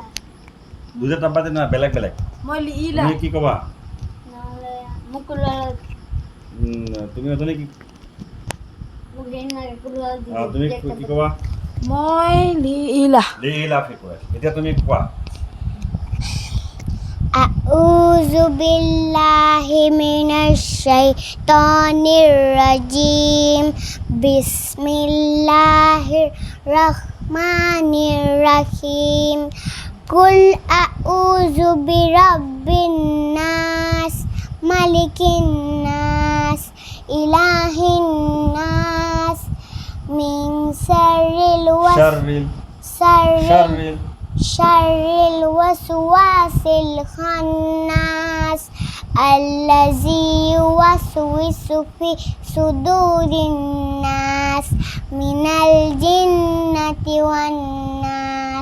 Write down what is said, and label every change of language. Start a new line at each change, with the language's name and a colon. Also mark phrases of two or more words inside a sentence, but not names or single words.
Assamese: দুটা তাব্বাত ইয়াদা বেলেগ বেলেগ। মই লিলা। তুমি কি ক'বা? নহলে মুকুলা। তুমি অথনি কি মুগেনা তুমি কি ক'বা? মই লিলা। লিলা ফিকুৰা। এতিয়া তুমি কোৱা।
Arabic: أعوذ بالله من الشيطان الرجيم. بسم الله الرحمن الرحيم. قل أعوذ برب الناس ملك الناس إله الناس من شر شر الوسواس الخناس الذي يوسوس في صدور الناس من الجنة والناس.